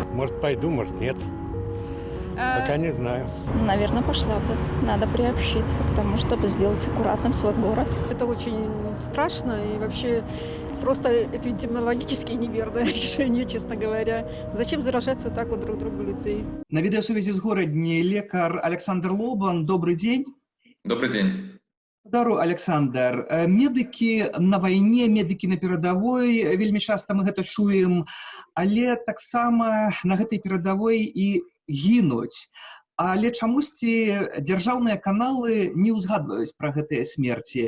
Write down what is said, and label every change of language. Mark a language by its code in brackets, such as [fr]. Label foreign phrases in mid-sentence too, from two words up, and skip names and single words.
[ru] Может, пойду, может, нет. Пока не знаю. Наверное, пошла бы. Надо приобщиться к тому, чтобы сделать аккуратным свой город. Это очень страшно и вообще просто эпидемиологически неверное решение, честно говоря. Зачем заражать вот так вот друг друга людей? [be] На відеосувязі з горадні лекар Александр Лобан. [ru] Добрый день. Добрый день. [be] Здару, Александр. Медыкі на вайне, медыкі на перадавой, вельмі часта мы гэта чуем, але таксама на гэтай перадавой і гінуць. Але чамусьці дзяржаўныя каналы не ўзгадваюць пра гэтыя смерці.